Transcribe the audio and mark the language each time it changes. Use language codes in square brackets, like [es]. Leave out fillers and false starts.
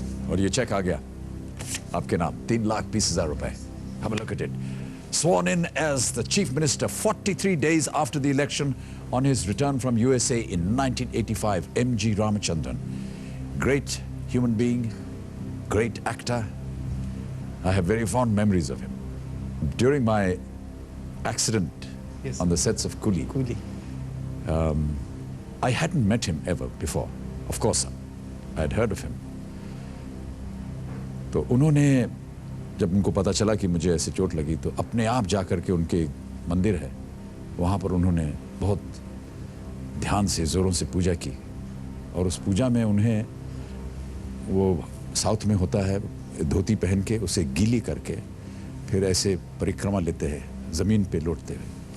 [hi] और ये चेक आ गया आपके नाम, 3,20,000 रुपए. [en] Have a look at it. Sworn in as the chief minister 43 days after the election on his return from USA in 1985, M.G. Ramachandran. Great human being, great actor. I have very fond memories of him. During my accident Yes. on the sets of Coolie, Coolie. I hadn't met him ever before. Of course, I had heard of him. [hi] तो उन्होंने जब उनको पता चला कि मुझे ऐसे चोट लगी तो अपने आप जाकर के उनके मंदिर है वहाँ पर उन्होंने बहुत ध्यान से ज़ोरों से पूजा की. और उस पूजा में उन्हें वो साउथ में होता है धोती पहन के उसे गीली करके फिर ऐसे परिक्रमा लेते हैं ज़मीन पे लौटते हुए.